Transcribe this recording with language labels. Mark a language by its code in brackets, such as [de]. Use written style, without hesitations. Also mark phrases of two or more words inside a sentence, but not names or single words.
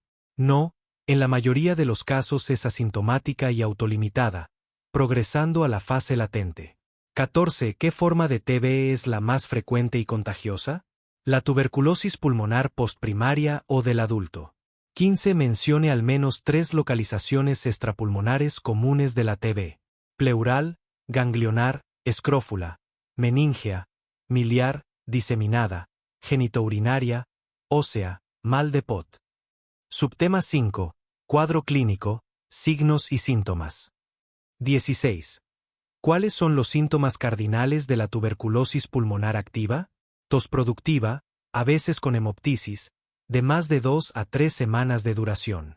[es] No, en la mayoría de los casos es asintomática y autolimitada, progresando a la fase latente. 14. ¿Qué forma de TB es la más frecuente y contagiosa? La tuberculosis pulmonar postprimaria o del adulto. 15. Mencione al menos 3 localizaciones extrapulmonares comunes de la TB. Pleural, ganglionar, escrófula, meningea, miliar, diseminada, genitourinaria, ósea, mal de Pot. Subtema 5. Cuadro clínico, signos y síntomas. 16. ¿Cuáles son los síntomas cardinales de la tuberculosis pulmonar activa? Tos productiva, a veces con hemoptisis, de más de 2 a 3 semanas de duración.